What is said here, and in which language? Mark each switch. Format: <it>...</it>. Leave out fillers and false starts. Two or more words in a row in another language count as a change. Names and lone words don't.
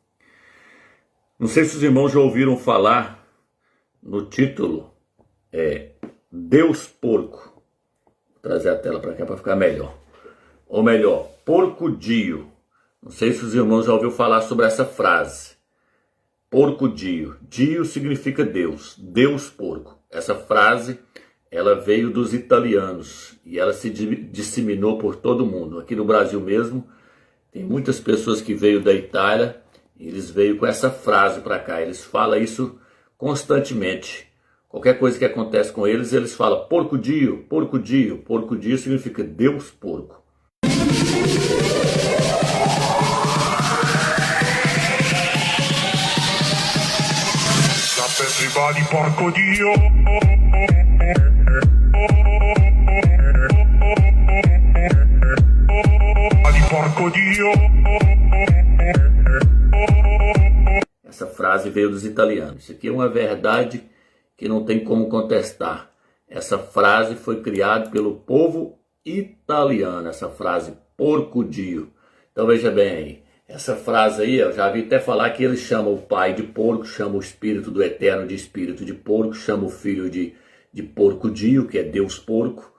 <pt>Não sei se os irmãos já ouviram falar no título, Deus Porco. Vou trazer a tela para cá para ficar melhor. Ou melhor,</pt> <it>porco-dio.</it> <pt>Não sei se os irmãos já ouviram falar sobre essa frase.</pt> <it>Porco-dio.</it> <pt>Dio significa Deus. Deus porco. Essa frase, ela veio dos italianos e ela se disseminou por todo o mundo. Aqui no Brasil mesmo, tem muitas pessoas que veio da Itália, e eles veio com essa frase para cá. Eles falam isso constantemente. Qualquer coisa que acontece com eles, eles falam</pt> <it>porco-dio, porco-dio. Porco-dio</it> <pt>significa Deus porco.</pt> <it>Everybody, porco-dio. Porco-dio.</it> <pt>Essa frase veio dos italianos. Isso aqui é uma verdade que não tem como contestar. Essa frase foi criada pelo povo italiano, essa frase</pt> <it>porco-dio.</it> <pt>Então veja bem aí, essa frase aí, eu já vi até falar que eles chamam o pai de porco, chamam o espírito do eterno de espírito de porco, chamam o filho de</pt> <it>porco-dio,</it> <pt>que é Deus porco.</pt>